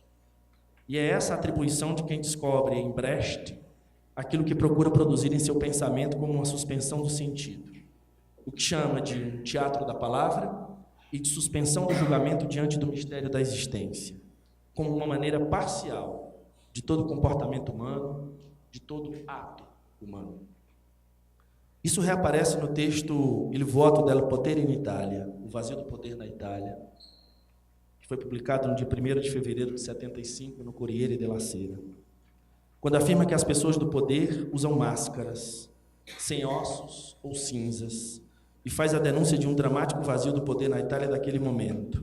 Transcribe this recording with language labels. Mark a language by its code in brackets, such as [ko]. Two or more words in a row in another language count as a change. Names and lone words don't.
[pt] E é essa atribuição de quem descobre em Brecht aquilo que procura produzir em seu pensamento como uma suspensão do sentido, o que chama de um teatro da palavra e de suspensão do julgamento diante do mistério da existência, como uma maneira parcial de todo comportamento humano, de todo ato humano. Isso reaparece no texto Il vuoto del potere in Italia, o vazio do poder na Itália, que foi publicado no dia 1º de fevereiro de 75 no Corriere della Sera, quando afirma que as pessoas do poder usam máscaras, sem ossos ou cinzas, e faz a denúncia de um dramático vazio do poder na Itália daquele momento.